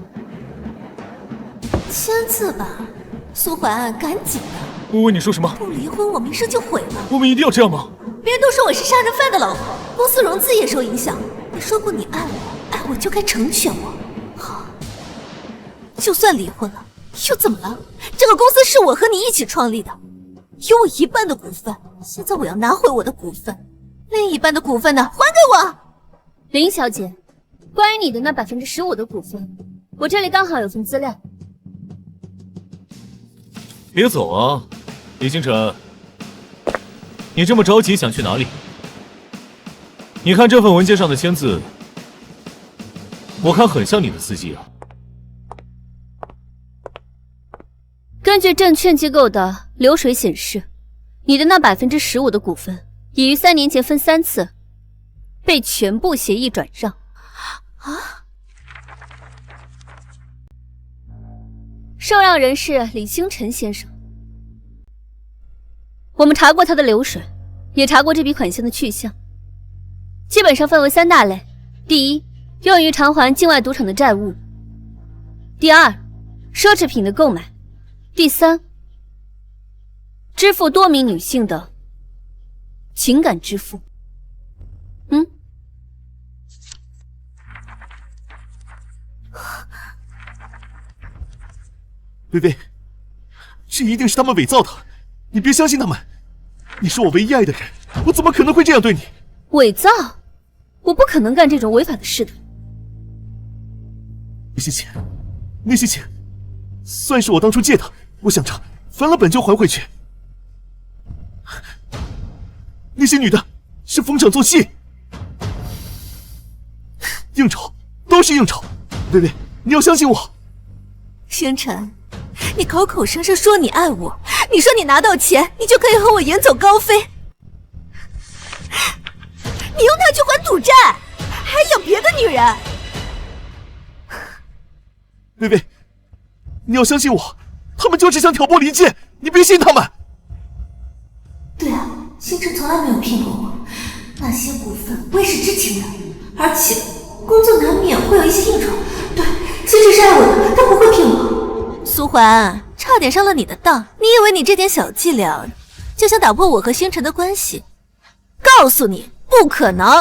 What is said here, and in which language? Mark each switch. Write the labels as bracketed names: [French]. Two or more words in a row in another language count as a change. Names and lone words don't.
[Chinese] 簽字吧，蘇懷安，趕緊的。薇薇，你說什麼？不離婚，我名聲就毀了。我們一定要這樣嗎？別人都說我是殺人犯的老婆，公司融資也受影響。你說過你愛我，愛我就該成全我。好，就算離婚了，又怎麼了？這個公司是我和你一起創立的，有我一半的股份。現在我要拿回我的股份，另一半的股份呢？還給我。林小姐，關於你的那15%的股份，我這裡剛好有份資料。別走啊，李星辰，你這麼着急想去哪裡？你看這份文件上的簽字，我看很像你的字跡啊。根據證券機構的流水顯示，你的那15%的股份已於3年前分3次被全部協議轉讓。啊？受讓人是李星辰先生。我們查過他的流水，也查過這筆款項的去向，基本上分為3大類：第一，用於償還境外賭場的債務； 第二，奢侈品的購買；第三，支付多名女性的情感支付。薇薇，這一定是他們偽造的，你別相信他們。你是我唯一愛的人，我怎麼可能會這樣對你？偽造？我不可能幹這種違法的事的。那些錢，算是我當初借的，我想着翻了本就還回去。那些女的是逢場作戲，應酬都是應酬。薇薇，你要相信我。星辰，你口口聲聲說你愛我，你說你拿到錢，你就可以和我遠走高飛。你用它去還賭債，還有別的女人。薇薇，你要相信我，他們就是想挑撥離間，你別信他們。對啊，星辰從來沒有騙過我， 那些股份我也是知情的，而且工作难免会有一些应酬。对，星辰是爱我的，他不会骗我。苏桓，差点上了你的当，你以为你这点小伎倆就想打破我和星辰的關係？告訴你，不可能！